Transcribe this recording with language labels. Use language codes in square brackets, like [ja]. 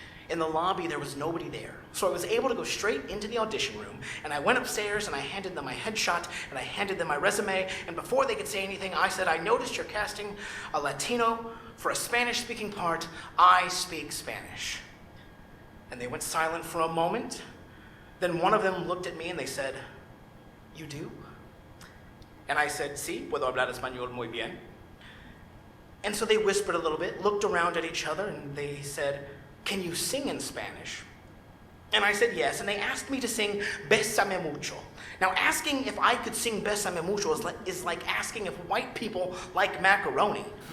[en] In the lobby, there was nobody there, so I was able to go straight into the audition room, and I went upstairs and I handed them my headshot and I handed them my resume, and before they could say anything, I said, I noticed you're casting a Latino for a Spanish-speaking part. I speak Spanish. And they went silent for a moment. Then one of them looked at me and they said, you do? And I said, [es] sí, puedo hablar español muy bien. [en] And so they whispered a little bit, looked around at each other, and they said, can you sing in Spanish? And I said yes, and they asked me to sing Bésame Mucho. Now, asking if I could sing Bésame Mucho is like asking if white people like macaroni.